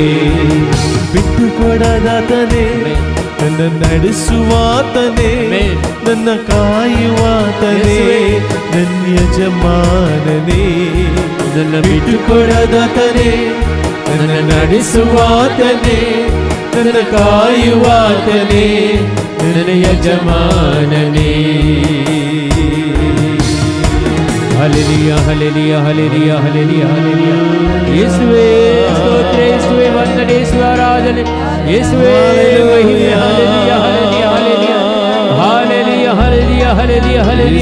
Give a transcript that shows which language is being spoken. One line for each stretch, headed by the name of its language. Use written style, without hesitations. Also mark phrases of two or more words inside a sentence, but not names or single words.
Kannada: ಬಿಟ್ಟುಕೊಡದಾತನೇ, ನನ್ನ ನಡೆಸುವಾತನೇ, ನನ್ನ ಕಾಯುವಾತನೇ, ನನ್ನ ಯಜಮಾನನೇ. ನನ್ನ ಬಿಟ್ಟುಕೊಡದಾತನೇ, ನನ್ನ ನಡೆಸುವಾತನೇ, ನನ್ನ ಕಾಯುವಾತನೇ,
Malayalam: യജമാനനേ. ഹല്ലേലൂയ ഹല്ലേലൂയ ഹല്ലേലൂയ ഹല്ലേലൂയ ഹല്ലേലൂയ. യേശുവേ സ്തോത്രം, യേശുവേ വന്ദനം, യേശുവേ ആരാധന, യേശുവേ മഹിമ. ഹല്ലേലൂയ ഹല്ലേലൂയ ഹല്ലേലൂയ ഹല്ലേലൂയ ഹല്ലേലൂയ ഹല്ലേലൂയ ഹല്ലേലൂയ.